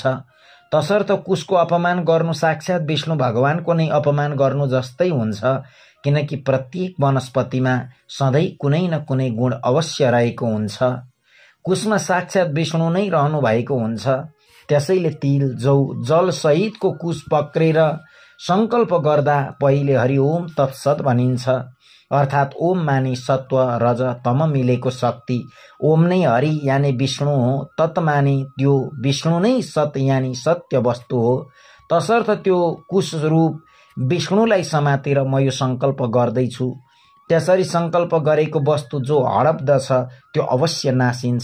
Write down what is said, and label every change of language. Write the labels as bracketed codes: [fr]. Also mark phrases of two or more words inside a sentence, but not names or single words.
[ne] तसर्थ कुशको अपमान गर्नु साक्षात् विष्णु भगवानको नै अपमान गर्नु जस्तै हुन्छ, किनकि प्रत्येक वनस्पतिमा सधैँ कुनै न कुनै गुण अवश्य रहेको हुन्छ। कुशमा साक्षात् विष्णु नै रहनु भएको हुन्छ। त्यसैले तिल, जौ, जल सहितको कुश पक्रेर संकल्प गर्दा पहिले [sa] हरि ओम तत्सत [ne] भनिन्छ। अर्थात् ओम माने सत्व रज तम मिलेको शक्ति, ओम नै हरि यानि विष्णु हो, तत् माने त्यो विष्णु नै सत यानि सत्य वस्तु हो। तसर्थ त्यो कुश रूप विष्णुलाई समातेर म यो संकल्प गर्दैछु। त्यसरी संकल्प गरेको वस्तु जो हडप्दछ त्यो अवश्य नासिन्छ।